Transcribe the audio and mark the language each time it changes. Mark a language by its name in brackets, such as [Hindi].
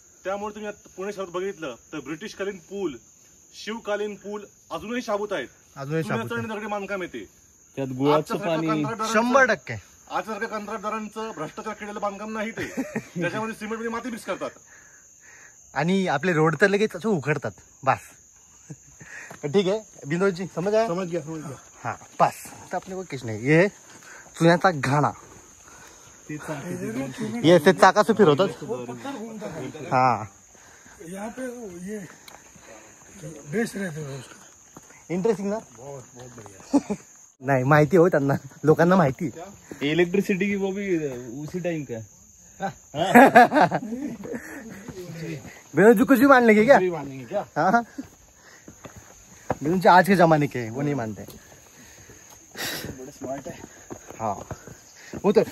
[Marathi] त्यामुळे तुम्ही पुणे शहरात बघितलं तर ब्रिटिशकालीन पूल, शिवकालीन पूल अजूनही शाबूत आहेत, अजूनही दगडी बांधकाम येते. त्यात गुळाचं पाणी 100%. आजसारख्या कंत्राटदारांचं भ्रष्टाचार केलेलं बांधकाम नाही ते, त्याच्यामध्ये सिमेंट मध्ये माती मिक्स करतात आणि आपले रोड तर लगेच असं उखडतात बस. [Hindi] ठीक आहे बिंदोजी समझ गया. [Marathi] समज घ्या. [Hindi] हाँ बस तो अपने को कुछ नहीं. ये [Marathi] चुन्याचा घाणा. ये ते चाकाचं फिरवतात. हा [Hindi] यहाँ पे ये बेच रहे थे उसको. [English] Interesting ना. [Marathi] नाही माहिती हो त्यांना, लोकांना माहिती. [Hindi] इलेक्ट्रिसिटी की वो भी उसी टाइम का. बिनोद जी कुछ भी मान लेंगे क्या? हाँ बिनोद जी आज के जमाने के वो नहीं मानते. बड़े स्मार्ट है. हाँ वो तो.